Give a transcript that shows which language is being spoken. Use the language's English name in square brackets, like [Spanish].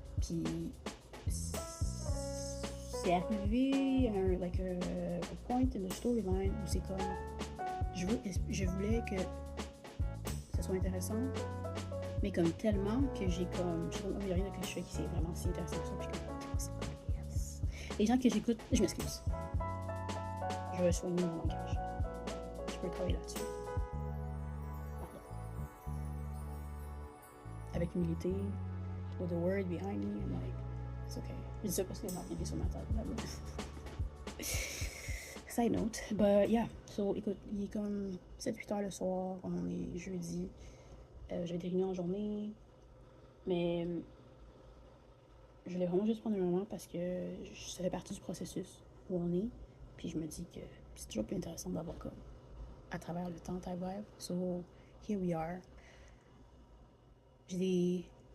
[French] Puis c'est arrivé un point [English] in the storyline [French] où c'est comme je voulais que ça soit intéressant, mais comme tellement que j'ai comme il n'y a rien que je fais qui c'est vraiment si intéressant que ça, puis comme yes. Les gens que j'écoute, je m'excuse, je vais soigner mon langage, je peux travailler là-dessus. Pardon. Avec humilité, [English] with the word behind me, I'm like, it's okay. [French] Je dis ça parce que j'ai marqué sur ma table là-bas. [English] Side note, but yeah, so [French] écoute, il est comme 7-8 heures le soir, on est jeudi, j'ai des réunions en journée, mais je voulais vraiment juste prendre un moment parce que ça fait partie du processus où on est, puis je me dis que c'est toujours plus intéressant d'avoir comme à travers le temps [English] type vibe, so here we are. [French] J'ai des...